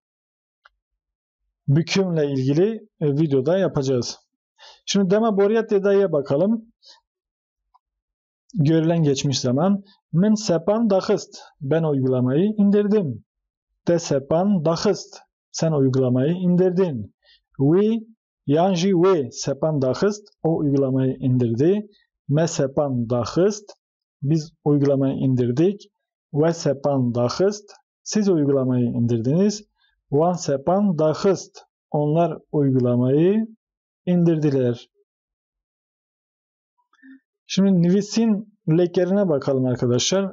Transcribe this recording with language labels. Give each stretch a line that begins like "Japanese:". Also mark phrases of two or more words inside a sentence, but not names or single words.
Turkish: Bükümle ilgili videoda yapacağız. Şimdi
Kurdish: dema boriyat eda'ya
Turkish: bakalım. Görülen geçmiş zaman.
Kurdish: Men sepan daxist.
Turkish: Ben uygulamayı indirdim.
Kurdish: Te sepan daxist.
Turkish: Sen uygulamayı indirdin.
Kurdish: We yanji we sepan daxist.
Turkish: O uygulamayı indirdi.
Kurdish: Me sepan daxist.
Turkish: Biz uygulamayı indirdik.
Kurdish: Ve sepan daxist.
Turkish: Siz uygulamayı indirdiniz.
Kurdish: Wan sepan daxist.
Turkish: Onlar uygulamayı indirdiler. Şimdi
Kurdish: nivisin lekerine
Turkish: bakalım arkadaşlar.